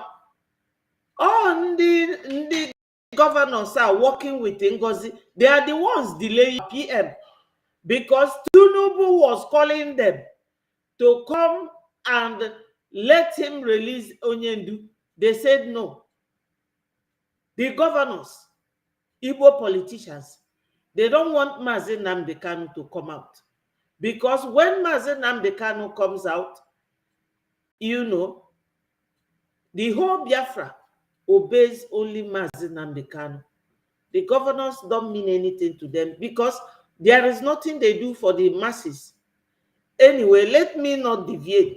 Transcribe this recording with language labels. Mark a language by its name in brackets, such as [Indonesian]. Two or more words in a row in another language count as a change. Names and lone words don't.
[English] All the governors are working with Ngozi. They are the ones delaying PM because Tinubu was calling them to come and let him release Onyendu. They said no. The governors, Igbo politicians, they don't want Mazi Nnamdi Kanu to come out. Because when Mazi Nnamdi Kanu comes out, you know, the whole Biafra obeys only Mazi Nnamdi Kanu. The governors don't mean anything to them because there is nothing they do for the masses. Anyway, let me not deviate.